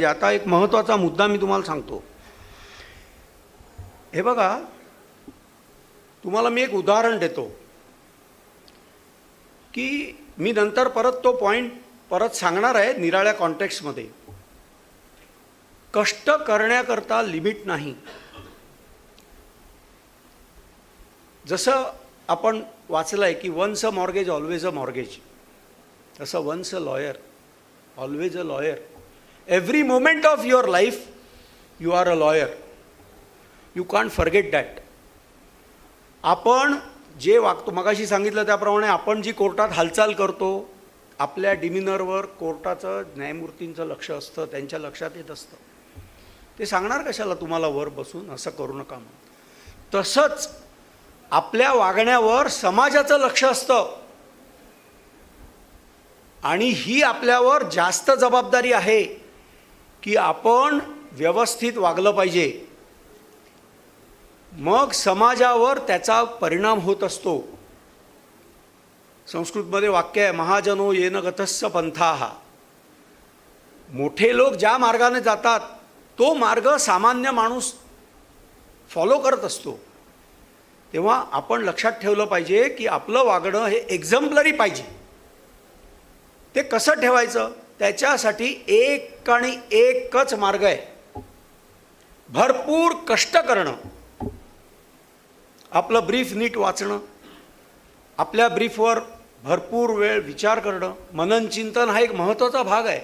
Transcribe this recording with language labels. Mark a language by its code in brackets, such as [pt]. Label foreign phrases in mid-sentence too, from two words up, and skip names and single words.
[mr] आता एक महत्त्वाचा मुद्दा मी तुम्हाला सांगतो. हे बघा, तुम्हाला मी एक उदाहरण देतो की मी नंतर परत तो पॉईंट परत सांगणार आहे निराळ्या कॉन्टेक्स्टमध्ये. कष्ट करण्याकरता लिमिट नाही. जसं आपण वाचलं आहे की [en] once a mortgage always a mortgage, [mr] तसं [en] once a lawyer always a lawyer. every moment of your life you are a lawyer. you can't forget that. [mr] आपण जे वागतो, मगाशी सांगितलं त्याप्रमाणे, आपण जी कोर्टात हालचाल करतो, आपल्या डिमिनरवर कोर्टाचं न्यायमूर्तींचं लक्ष असतं, त्यांच्या लक्षात येत असतं. ते सांगणार कशाला तुम्हाला वर बसून असं करू नका म्हणून. तसंच आपल्या वागण्यावर समाजाचं लक्ष असतं आणि ही आपल्यावर जास्त जबाबदारी आहे की आपण व्यवस्थित वागलं पाहिजे. मग समाजावर त्याचा परिणाम होत असतो. संस्कृतमध्ये वाक्य आहे, [sa] महाजनो येन गतस्स पंथाः. [mr] मोठे लोक ज्या मार्गाने जातात तो मार्ग सामान्य माणूस फॉलो करत असतो. तेव्हा आपण लक्षात ठेवलं पाहिजे की आपलं वागणं हे एक्झम्पलरी पाहिजे. ते कसं ठेवायचं, त्याच्यासाठी एक आणि एकच मार्ग आहे, भरपूर कष्ट करणं, आपलं ब्रीफ नीट वाचणं, आपल्या ब्रीफवर भरपूर वेळ विचार करणं, मननचिंतन हा एक महत्त्वाचा भाग आहे.